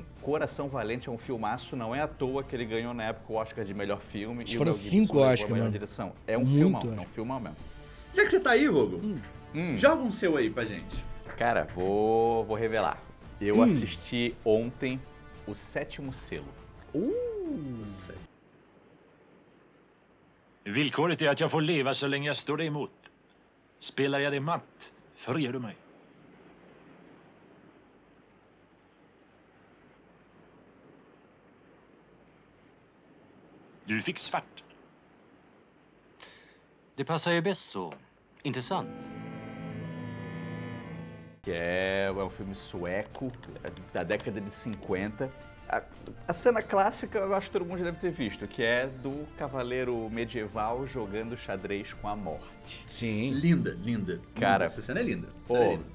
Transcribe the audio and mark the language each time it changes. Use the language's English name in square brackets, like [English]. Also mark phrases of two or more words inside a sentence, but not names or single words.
[Portuguese] Coração Valente é um filmaço, não é à toa que ele ganhou na época o Oscar de melhor filme. E foram o Mel Gibson 5 levou Oscars, a melhor mano. direção. É um Muito filmão, Oscar. é um filmão mesmo. Já que você tá aí, Rogo, joga um seu aí pra gente. Cara, vou revelar. Eu assisti ontem O Sétimo Selo. [Swedish] Villkoret är att jag får leva så länge jag står dig emot. Spelar jag dig matt, förger du mig. Du fick svart. Det passar ju bäst så. Inte sant? [Portuguese] Que é um filme sueco, da década de 50. A cena clássica, eu acho que todo mundo já deve ter visto, que é do cavaleiro medieval jogando xadrez com a morte. Sim. Linda. Cara, essa cena é linda.